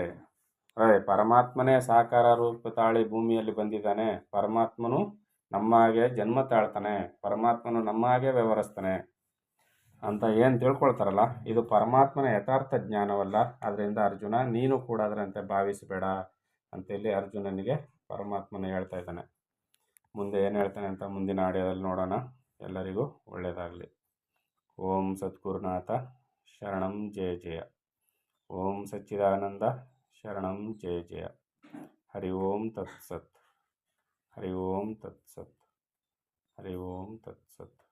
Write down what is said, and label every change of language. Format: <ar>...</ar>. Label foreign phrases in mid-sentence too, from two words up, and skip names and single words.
<kn>ಪರಮಾತ್ಮನೇ ಸಾಕಾರ ರೂಪ ತಾಳಿ ಭೂಮಿಯಲ್ಲಿ ಬಂದಿದ್ದಾನೆ, ಪರಮಾತ್ಮನು ನಮ್ಮ ಹಾಗೆ ಜನ್ಮ ತಾಳ್ತಾನೆ, ಪರಮಾತ್ಮನು ನಮ್ಮ ಹಾಗೆ ವ್ಯವಹರಿಸ್ತಾನೆ ಅಂತ ಏನು ತಿಳ್ಕೊಳ್ತಾರಲ್ಲ, ಇದು ಪರಮಾತ್ಮನ ಯಥಾರ್ಥ ಜ್ಞಾನವಲ್ಲ. ಅದರಿಂದ ಅರ್ಜುನ, ನೀನು ಕೂಡ ಅದರಂತೆ ಭಾವಿಸಬೇಡ ಅಂತೇಳಿ ಅರ್ಜುನನಿಗೆ ಪರಮಾತ್ಮನ ಹೇಳ್ತಾ ಇದ್ದಾನೆ. ಮುಂದೆ ಏನು ಹೇಳ್ತಾನೆ ಅಂತ ಮುಂದಿನ ಆಡಿಯೋದಲ್ಲಿ ನೋಡೋಣ. ಎಲ್ಲರಿಗೂ ಒಳ್ಳೆಯದಾಗಲಿ.</kn> <sa>ಓಂ ಸದ್ಗುರುನಾಥ ಶರಣಂ ಜಯ ಜಯ. ಓಂ ಸಚ್ಚಿದಾನಂದ ಶರಣಂ ಜಯ ಜಯ. ಹರಿ ಓಂ ತತ್ಸತ್. ಹರಿ ಓಂ ತತ್ಸತ್. ಹರಿ ಓಂ ತತ್ಸತ್.</sa>